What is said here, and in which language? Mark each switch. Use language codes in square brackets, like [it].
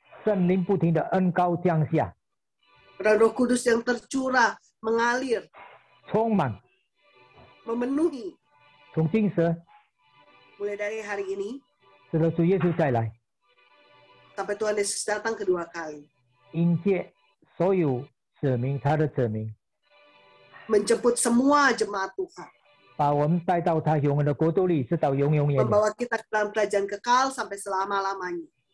[zh] 圣灵不停的恩膏降下， [id] dan Roh Kudus yang tercurah, mengalir, [zh] 充满， [id] memenuhi, [zh] 从今时 [id] mulai dari hari ini [zh] 直到主耶稣再来， [id] sampai Tuhan Yesus datang kedua kali, [zh] 迎接所有子民，他的子民， [id] menjemput semua jemaat Tuhan, [zh] 把我们带到他永远的国度里，直到永永远远。 [id] membawa kita ke dalam kerajaan kekal sampai selama-lamanya.